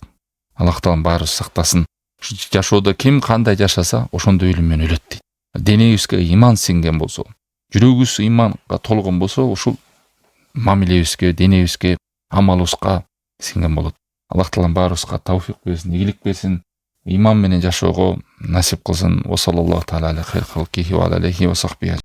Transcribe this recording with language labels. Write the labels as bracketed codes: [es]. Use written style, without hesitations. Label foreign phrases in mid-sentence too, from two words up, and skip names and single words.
[ky] Аллах таалам баарыбыз сактасын. Жашоодо ким кандай жашаса, ошондой өлүм менен өлөт дейт. Денебизге иман сиңген болсо, жүрөгүбүз иманга толгон болсо, ушул мамилебизге, денебизге, амалыбызга сиңген болот. Аллах таалам баарыбызга тауфик берсин, ийгилик берсин, иман менен жашоого насип кылсын. [ar] وصلى الله تعالى على خير خلقه وعليه وصحبه